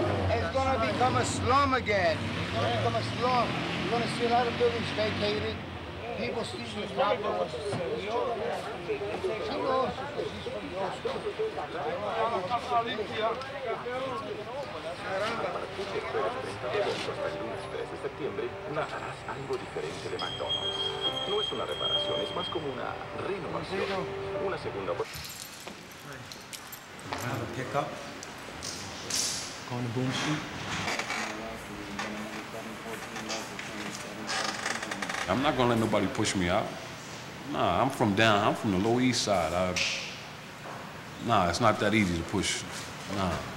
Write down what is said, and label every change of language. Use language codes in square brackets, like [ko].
[en] It's going to become a slum again. It's going to become a slum. You're going to see a lot of buildings vacated. People stealing the property. She knows because she's from the old school. [es] De septiembre notarás algo diferente de McDonald's. No es una reparación, es más como una renovación, una segunda oportunidad. [en] Have a pickup on the boom street. I'm not gonna let nobody push me out. Nah, I'm from the Lower East Side. Nah, it's not that easy to push. Nah.